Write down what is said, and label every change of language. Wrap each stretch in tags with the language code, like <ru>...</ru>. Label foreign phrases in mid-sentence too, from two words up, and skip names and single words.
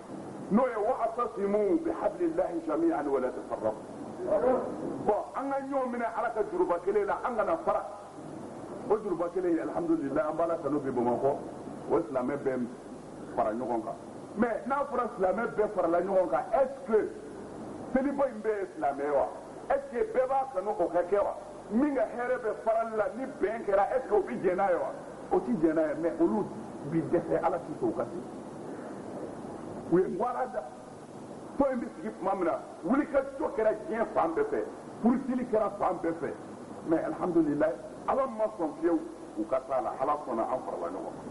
<bm>n'o ye</bm> <ar>واعتصموا بحبل الله جميعا ولا تفرقوا</ar> <bm>bon an ka ɲɔgɔn minɛ ala ka juruba kelen la an kana fara o juruba kelen alhamdulillah an b'a la kanu bi bamakɔ o silamɛ bɛɛ fara ɲɔgɔn kan mɛ n'a fɔra silamɛ bɛɛ farala ɲɔgɔn kan</bm> <fr>est ce que</fr> <bm>seliba in bɛɛ ye silamɛ ye wa</bm> <fr>est ce que</fr> <bm>bɛɛ b'a kanu o ka kɛ wa min ka hɛrɛ bɛ farali la ni bɛn kɛra</bm> <fr>est ce que</fr> <bm>o bɛ jɛn n'a ye wa o ti jɛn n'a ye mɛ olu bi dɛsɛ ala ti sɔn o ka se u ye wara da tɔn in bɛ sigi tuma min na wulikajɔ kɛra diɲɛ fan bɛɛ fɛ furusili kɛra fan bɛɛ fɛ mɛ alhamdulillah ala ma sɔn fiyewu u ka taa la ala sɔnna an farala ɲɔgɔn</bm>